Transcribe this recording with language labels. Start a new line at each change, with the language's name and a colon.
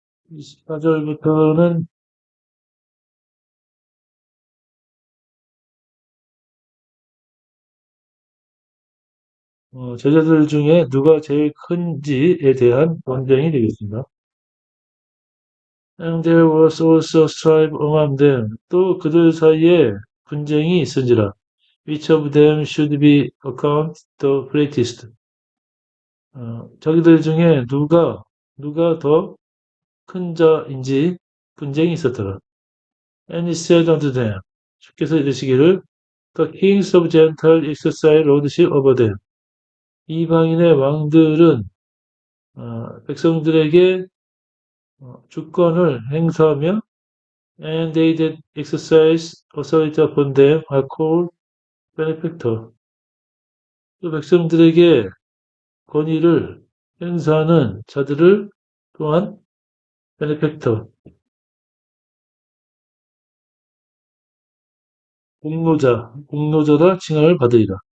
Korean: 24절부터는 제자들 중에 누가 제일 큰지에 대한 논쟁이 되겠습니다.
English: And there was also strife among them.
Korean: 또 그들 사이에 분쟁이 있은지라.
English: Which of them should be accounted the greatest?
Korean: 자기들 중에 누가 더 큰 자인지 분쟁이 있었더라.
English: And he said unto them,
Korean: 주께서 이르시기를
English: The kings of Gentile exercise lordship over them.
Korean: 이방인의 왕들은 백성들에게 주권을 행사하며
English: and they that exercise authority upon them are called benefactor.
Korean: 또 백성들에게 권위를 행사하는 자들을 또한 benefactor, 공로자라 칭함을 받으리라.